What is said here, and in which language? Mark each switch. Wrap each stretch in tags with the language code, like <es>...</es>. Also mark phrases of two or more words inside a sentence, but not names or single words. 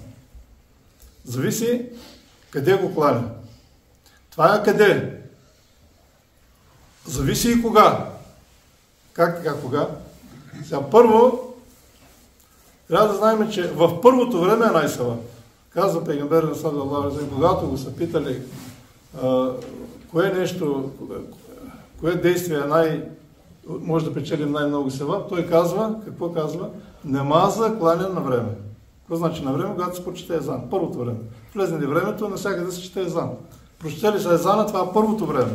<bg>Зависи къде го кланя. Това е къде. Зависи и кога. Как така кога? Сега първо, трябва да знаем, че в първото време е най-севап. Казва пейгамбер на</bg> <ar>صلى الله عليه وسلم,</ar> <bg>когато го са питали кое действие може да печелим най-много севап, той казва, какво казва? Намаза кланя на време. Какво значи на време? Когато се прочете езан. Първото време. Влезне ли времето, навсякъде се чете езан. Прочете ли се езана, това е първото време.</bg>